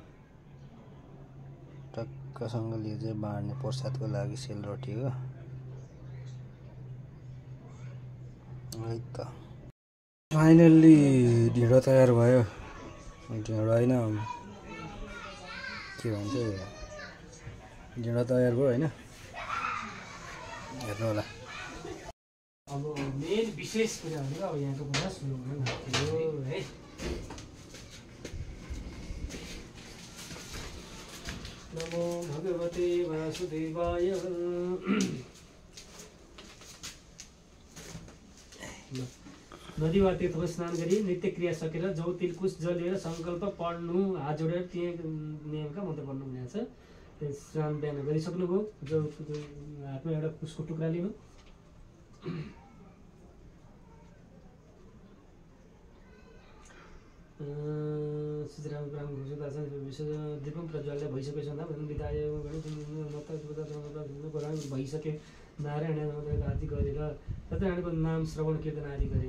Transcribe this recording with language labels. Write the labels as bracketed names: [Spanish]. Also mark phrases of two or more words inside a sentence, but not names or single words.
[Nepali] टक्कसँगले चाहिँ बाँड्ने प्रसादको लागि सेलरोटी हो है त फाइनल्ली ढिँडो तयार भयो ढिँडो होइन के भन्छ ढिँडो तयार भयो होइन हेर्नु होला अब मेन विशेष कुरा भनेको अब यहाँको कुरा सुरु हुन लाग्यो है [Sanskrit] नमो भगवते वासुदेवाय [Nepali] नदी वा तीर्थमा स्नान गरी नित्य क्रिया सकेर जौ तिलकुश जल लिएर सङ्कल्प पढ्नु हात जोडेर त्यही नियमका मन्त्र पढ्नु भनेको छ स्नान बिहान गरिसक्नुभयो जौ हातमा एउटा कुशको टुक्रा लिनु दीपम प्रज्वलले भइसकेको छ भइसक्यो नारायण आदि गरेर सत्यनारायणको नाम श्रवण कीर्तन आदि गरेर